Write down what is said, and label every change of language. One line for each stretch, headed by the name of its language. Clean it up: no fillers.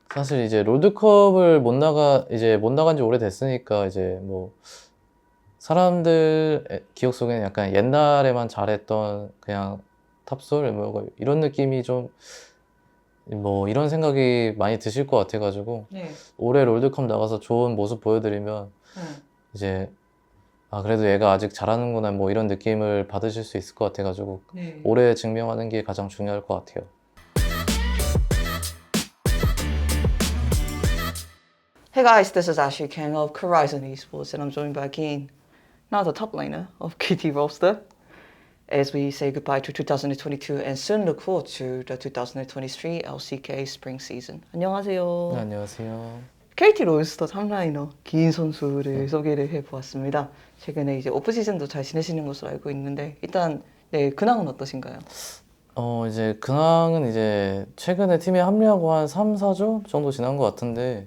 Korean: 사실 이제 롤드컵을 못 나간 지 오래됐으니까 이제 뭐 사람들 기억 속에는 약간 옛날에만 잘했던 그냥 탑솔 뭐 이런 느낌이 좀 뭐 이런 생각이 많이 드실 것 같아가지고 네. 올해 롤드컵 나가서 좋은 모습 보여드리면 네. 이제 아 그래도 얘가 아직 잘하는구나 뭐 이런 느낌을 받으실 수 있을 것 같아가지고 네. 올해 증명하는 게 가장 중요할 것 같아요.
English: Hey guys, this is Ashley King of Horizon Esports, and I'm joined by Keen, now the top laner of KT roster, as we say goodbye to 2022 and soon look forward to the 2023 LCK spring season.
Korean: 네, 안녕하세요. 안녕하세요. KT 롤스터 탑라이너 기인 선수를 네. 소개를 해보았습니다. 최근에 이제 오프 시즌도 잘 지내시는 것으로 알고 있는데 일단 네, 근황은 어떠신가요? 이제 근황은 이제 최근에 팀에 합류하고 한 3, 4주 정도 지난 것 같은데